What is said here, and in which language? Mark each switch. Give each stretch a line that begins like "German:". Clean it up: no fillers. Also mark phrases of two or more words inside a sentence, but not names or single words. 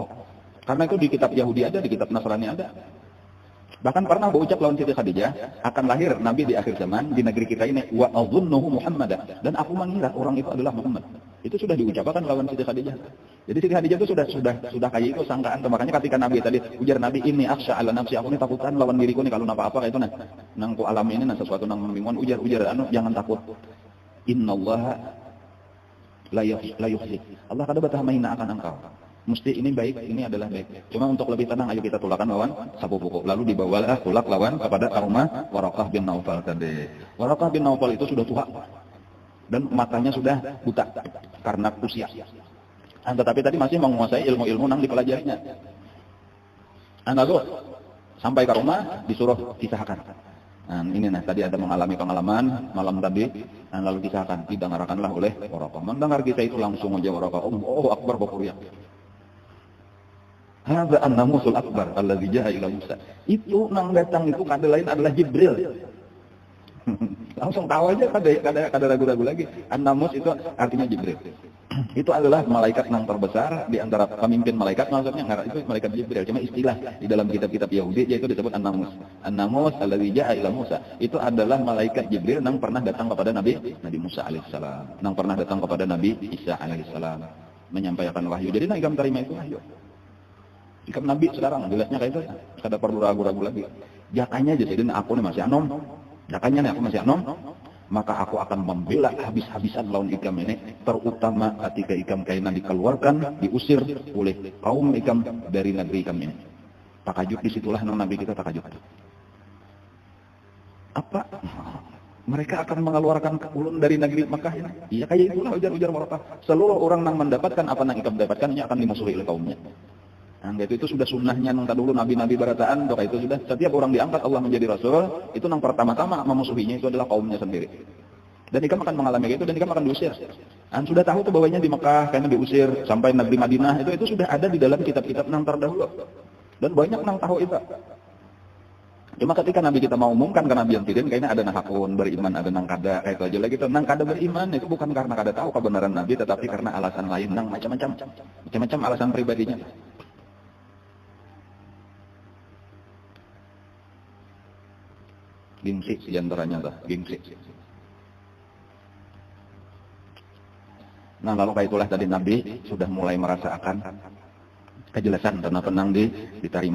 Indonesian: Karena itu di kitab Yahudi ada, di kitab Nasrani ada. Bahkan pernah berucap lawan Siti Khadijah, akan lahir Nabi di akhir zaman di negeri kita ini,
Arabic: وأظنه محمدا,
Indonesian: dan aku mengira orang itu adalah Muhammad.
Banjar: Itu sudah diucapkan lawan Siti Khadijah. Jadi Siti Khadijah itu sudah kayak itu sangkaan. Makanya ketika Nabi tadi ujar Nabi, ini
Arabic: أخشى على نفسي,
Banjar: aku ini takutan lawan diriku nih kalau apa-apa kayak itu nang ku alami ini sesuatu nang membingungkan, ujar jangan takut.
Arabic: إن الله لا يخزي.
Banjar: Allah kada batah mahina akan engkau. Mesti ini baik, ini adalah baik. Cuma untuk lebih tenang, ayo kita tulakan lawan sapu pukul. Lalu dibawalah tulak lawan kepada rumah Waraqah bin Naufal tadi.
Indonesian: Waraqah bin Naufal itu sudah tua dan matanya sudah buta karena usia. Tetapi tadi masih menguasai ilmu-ilmu yang dipelajarinya. Lalu sampai ke rumah disuruh kisahkan. Ini tadi ada mengalami pengalaman malam tadi. Lalu kisahkan, didengarkanlah oleh Waraqah. Mendengar kisah itu langsung aja Waraqah, oh akbar bakuria.
Arabic: هذا الناموس الأكبر الذي جاء إلى موسى.
Banjar: Itu nang datang itu kada lain adalah Jibril. Langsung tahu aja, kada ragu-ragu lagi.
Indonesian: An-namus itu artinya Jibril. Itu adalah malaikat yang terbesar di antara pemimpin malaikat, maksudnya itu malaikat Jibril. Cuma istilah di dalam kitab-kitab Yahudi yaitu disebut An-namus.
Arabic: الناموس الذي جاء إلى موسى.
Indonesian: Itu adalah malaikat Jibril yang pernah datang kepada Nabi Musa alaihissalam, yang pernah datang kepada Nabi Isa alaihissalam menyampaikan wahyu.
Banjar: Jadi ikam terima itu wahyu. Ikam Nabi sekarang jelasnya kayak itu, kada perlu ragu-ragu lagi. Jakanya aja jadi aku nih masih anom. Jakanya nih aku masih anom, maka aku akan membela habis-habisan lawan ikam ini, terutama ketika ikam kainan dikeluarkan, diusir oleh kaum ikam dari negeri ikam ini.
Indonesian: Takajub disitulah Nabi kita takajub. Apa? Mereka akan mengeluarkan ulun dari negeri Makkah ini.
Banjar: Iya kayak itulah ujar-ujar Waraqah.
Indonesian: Seluruh orang yang mendapatkan apa yang ikam dapatkan, ini akan dimusuhi oleh kaumnya.
Banjar: Itu sudah sunnahnya nang dulu nabi-nabi barataan, doa itu sudah setiap orang diangkat Allah menjadi rasul, itu nang pertama-tama memusuhinya itu adalah kaumnya sendiri. Dan ikam akan mengalami itu dan ikam akan diusir. Sudah tahu tuh bahwanya di Mekah karena diusir sampai negeri Madinah itu sudah ada di dalam kitab-kitab nang terdahulu. Dan banyak nang tahu itu.
Indonesian: Cuma ketika Nabi kita mau umumkan ke Nabi yang tidin,
Banjar: kayaknya ada nahakun beriman, ada nang kada, kayak itu aja lagi. Nang kada beriman itu bukan karena kada tahu kebenaran Nabi, tetapi karena alasan lain, nang macam-macam alasan pribadinya.
Indonesian: Gengsi diantaranya gengsi.
Banjar: Lalu kayak itulah tadi Nabi sudah mulai merasakan kejelasan dan tenang diterima.